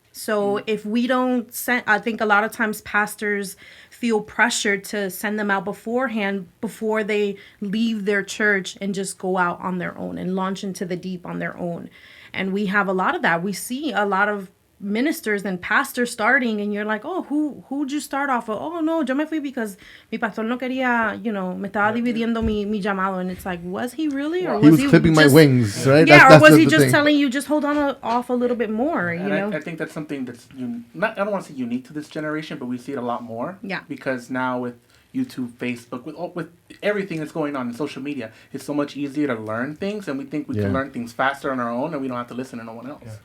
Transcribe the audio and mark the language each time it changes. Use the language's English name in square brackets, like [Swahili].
[English] So if we don't send, I think a lot of times pastors feel pressured to send them out beforehand before they leave their church and just go out on their own and launch into the deep on their own. And we have a lot of that. We see a lot of ministers and pastors starting, and you're like, oh, who'd you start off with? [Spanish] Oh, no, yo me fui [English] because [Spanish] mi pastor no quería, me estaba dividiendo mi llamado. [English] And it's like, was he really? Or was he clipping my wings, right? Yeah, or was he just telling you, just hold on off a little bit more, you know? I think that's something that's, I don't want to say unique to this generation, but we see it a lot more. Yeah. Because now with YouTube, Facebook, with everything that's going on in social media, it's so much easier to learn things, and we think we can learn things faster on our own, and we don't have to listen to no one else.